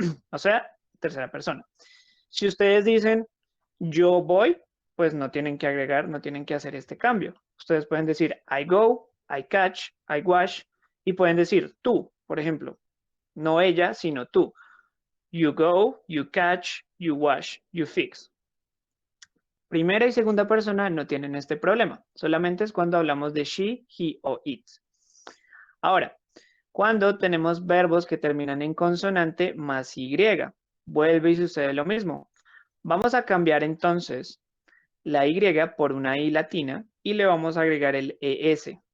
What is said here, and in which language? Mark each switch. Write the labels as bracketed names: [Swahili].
[Spanish] O sea, tercera persona. Si ustedes dicen yo voy, pues no tienen que agregar, no tienen que hacer este cambio. Ustedes pueden decir [English] I go, I catch, I wash [Spanish] y pueden decir tú, por ejemplo, no ella, sino tú. [English] You go, you catch, you wash, you fix. [Spanish] Primera y segunda persona no tienen este problema. Solamente es cuando hablamos de she, he o it. Ahora, cuando tenemos verbos que terminan en consonante más y, vuelve y sucede lo mismo. Vamos a cambiar entonces la y por una i latina y le vamos a agregar el es.